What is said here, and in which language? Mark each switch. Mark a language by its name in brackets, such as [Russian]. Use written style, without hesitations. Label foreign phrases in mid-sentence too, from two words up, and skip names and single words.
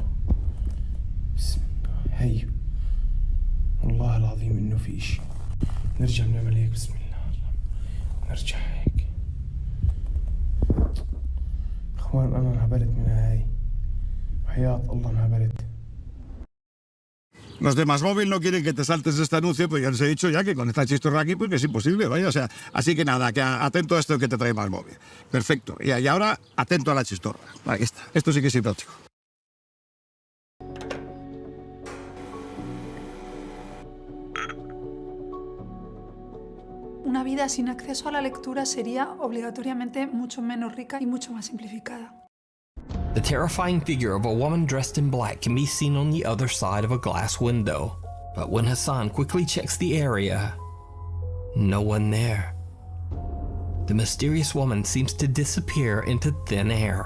[Arabic] بسم الله. هاي والله العظيم انه في اشي. نرجع بنعمل هيك. بسم الله. نرجع هيك. اخوان انا انهبلت من هاي وحياة الله انهبلت. [Spanish] Los de Másmóvil no quieren que te saltes este anuncio, pues ya les he dicho ya que con esta chistorra aquí pues que es imposible, vaya, o sea, así que nada, que atento a esto que te trae Másmóvil. Perfecto. Y ahora atento a la chistorra. Ahí está. Esto sí que es hipnótico. Una vida sin acceso a la lectura sería obligatoriamente mucho menos rica y mucho más simplificada. [English] The terrifying figure of a woman dressed in black can be seen on the other side of a glass window. But when Hassan quickly checks the area, no one there. The mysterious woman seems to disappear into thin air.